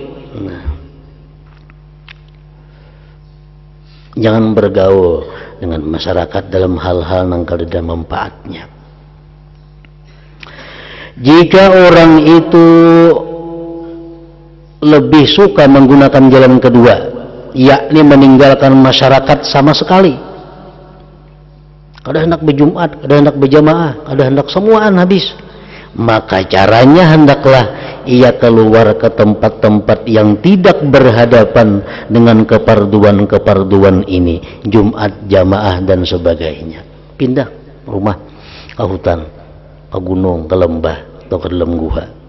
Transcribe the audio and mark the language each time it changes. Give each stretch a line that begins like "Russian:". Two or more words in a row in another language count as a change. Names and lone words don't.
Indonesian: Nah, jangan bergaul dengan masyarakat dalam hal-hal yang kada manfaatnya.
Banjar: Jika orang itu lebih suka menggunakan jalan kedua, yakni meninggalkan masyarakat sama sekali, kada hendak berjumat, kada hendak berjamaah, kada hendak semuaan habis,
Indonesian: maka caranya hendaklah ia keluar ke tempat-tempat yang tidak berhadapan dengan keperduan ini, Jumat, jamaah dan sebagainya. Pindah rumah ke hutan, ke gunung, ke lembah atau ke dalam gua.